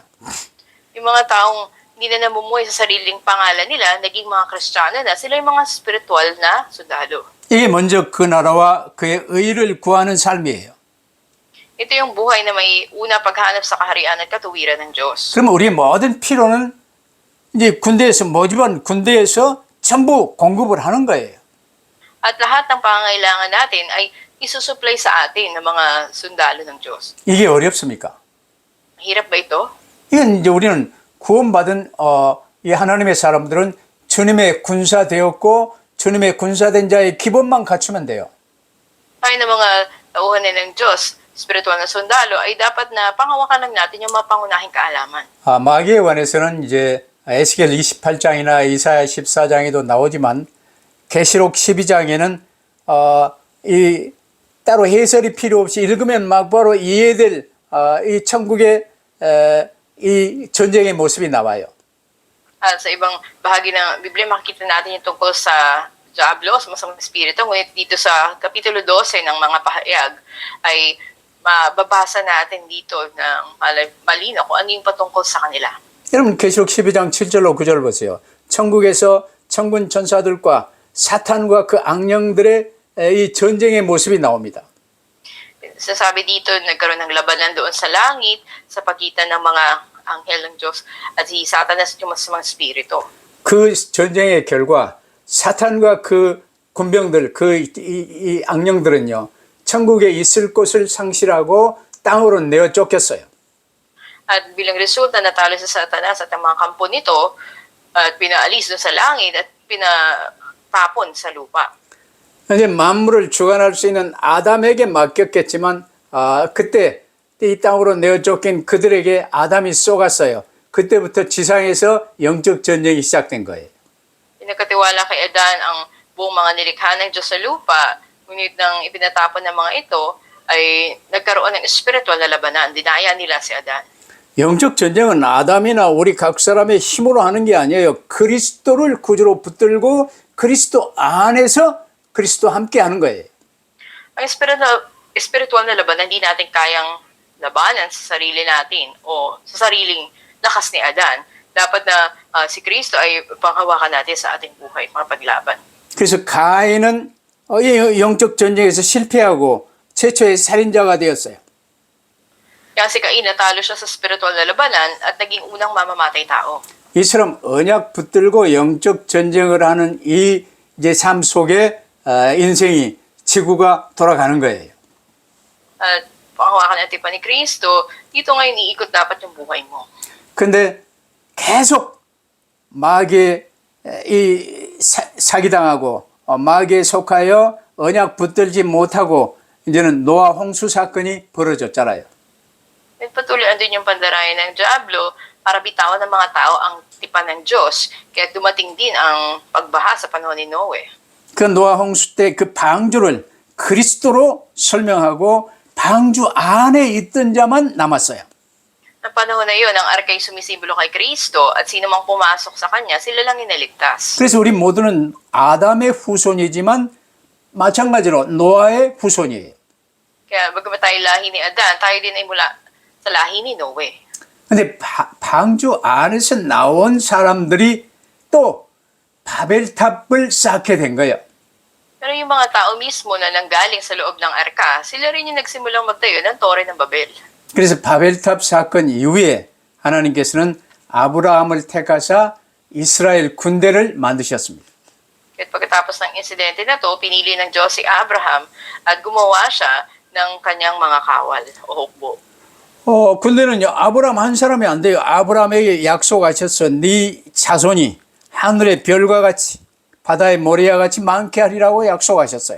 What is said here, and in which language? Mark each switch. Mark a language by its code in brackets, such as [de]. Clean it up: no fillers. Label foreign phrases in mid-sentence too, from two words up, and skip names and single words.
[tl] Yung mga taong hindi na namumuhay sa sariling pangalan nila, naging mga Kristiyano na, sila yung mga spiritual na sundalo. [ko] 이게 먼저 그 나라와 그의 의를 구하는 삶이에요. [tl] Ito yung buhay na may una paghanap sa kaharian at katuwiran ng Diyos. [ko] 그러면 우리의 모든 필요는 이제 군대에서 모집한 군대에서 전부 공급을 하는 거예요. [tl] At lahat ng pangangailangan natin ay isusupply sa atin ng mga sundalo ng Diyos. [ko] 이게 어렵습니까? [tl] Hirap ba ito? [ko] 이건 이제 우리는 구원받은 이 하나님의 사람들은 주님의 군사 되었고 주님의 군사된 자의 기본만 갖추면 돼요. [tl] Tayo ng mga tauhan ng Diyos, spiritual na sundalo, ay dapat na pangawakan lang natin yung mga pangunahing kaalaman. [ko] 마귀에 관해서는 이제 에스겔 28장이나 이사야 14장에도 나오지만 계시록 12장에는 이 따로 해설이 필요 없이 읽으면 막 바로 이해될 이 천국의 이 전쟁의 모습이 나와요. [tl] At sa ibang bahagi ng Biblia, makikita natin yung tungkol sa Diablo, sa masamang espiritu. Ngunit dito sa Kapitulo 12 ng mga pahayag, ay mababasa natin dito ng malinaw kung ano yung patungkol sa kanila. [ko] 여러분 계시록 12장 7절로 9절 보세요. 천국에서 천군 천사들과 사탄과 그 악령들의 이 전쟁의 모습이 나옵니다. [tl] Sasabi dito, nagkaroon ng labanan doon sa langit sa pagitan ng mga anghel ng Diyos at si Satanas at yung masamang espiritu. [ko] 그 전쟁의 결과 사탄과 그 군병들, 이 악령들은요, 천국에 있을 곳을 상실하고 땅으로 내어 쫓겼어요. [tl] At bilang resulta, natalo sa Satanas at ang mga kampo nito at pinaalis doon sa langit at pinatapon sa lupa. [ko] 이제 만물을 주관할 수 있는 아담에게 맡겼겠지만 그때 이 땅으로 내어 쫓긴 그들에게 아담이 쏘갔어요. 그때부터 지상에서 영적 전쟁이 시작된 거예요. [tl] Pinagkatiwala kay Adan ang buong mga nilikha ng Diyos sa lupa, ngunit nang ipinatapon ng mga ito, ay nagkaroon ng spiritual na labanan. Dinaya nila si Adan. [ko] 영적 전쟁은 아담이나 우리 각 사람의 힘으로 하는 게 아니에요. 그리스도를 구주로 붙들고 그리스도 안에서 그리스도 함께 하는 거예요. [tl] Ang spiritual na labanan, hindi natin kayang labanan sa sarili natin o sa sariling lakas ni Adan. Dapat na si Kristo ay panghawakan natin sa ating buhay, mga paglaban. [ko] 그래서 가인은 이 영적 전쟁에서 실패하고 최초의 살인자가 되었어요. [tl] Kaya si Cain, natalo siya sa spiritual na labanan at naging unang mamamatay tao. [ko] 이처럼 언약 붙들고 영적 전쟁을 하는 이 이제 삶 속에 인생이 지구가 돌아가는 거예요. [tl] At panghawakan natin pa ni Kristo, dito ngayon iikot dapat yung buhay mo. [ko] 근데 계속 마귀에 사기당하고 마귀에 속하여 언약 붙들지 못하고 이제는 노아 홍수 사건이 벌어졌잖아요. [tl] At patuloy andun yung pandarayan ng Diablo para bitawan ng mga tao ang tipan ng Diyos. Kaya dumating din ang pagbaha sa panahon ni Noe. [ko] 그 노아 홍수 때 그 방주를 그리스도로 설명하고 방주 안에 있던 자만 남았어요. [tl] Sa panahon na yun, ang arka ay sumisimbolo kay Kristo at sino mang pumasok sa kanya, sila lang inaligtas. [ko] 그래서 우리 모두는 아담의 후손이지만 마찬가지로 노아의 후손이에요. [tl] Kaya bagamat tayo lahi ni Adan, tayo din ay mula sa lahi ni Noe. [ko] 근데 방주 안에서 나온 사람들이 또 바벨탑을 쌓게 된 거예요. [tl] Pero yung mga tao mismo na nanggaling sa loob ng arka, sila rin yung nagsimulang magtayo ng Tore ng Babel. [ko] 그래서 바벨탑 사건 이후에 하나님께서는 아브라함을 택하사 이스라엘 군대를 만드셨습니다. [tl] At pagkatapos ng insidente na to, pinili ng Diyos si Abraham at gumawa siya ng kanyang mga kawal o hukbo. [ko] 군대는요, 아브라함 한 사람이 안 돼요. 아브라함에게 약속하셨어. 네 자손이 하늘의 별과 같이 바다의 모래와 같이 많게 하리라고 약속하셨어요.